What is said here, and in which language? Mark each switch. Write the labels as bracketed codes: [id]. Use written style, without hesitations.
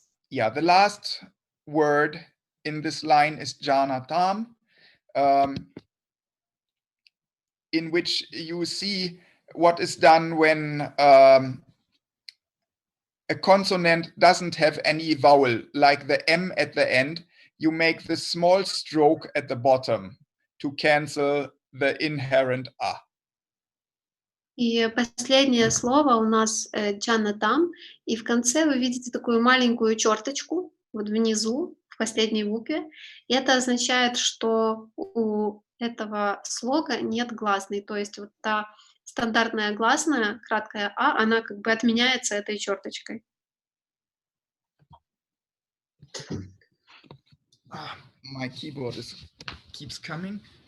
[en] Yeah, the last word in this line is janatam, in which you see what is done when a consonant doesn't have any vowel, like the M at the end. You make the small stroke at the bottom to cancel the inherent A. [ru] И последнее слово у нас «джанатам», и в конце вы видите такую маленькую черточку, вот внизу, в последней букве, и это означает, что у этого слога нет гласной, то есть вот та стандартная гласная, краткая «а», она как бы отменяется этой черточкой. [en] My keyboard keeps coming.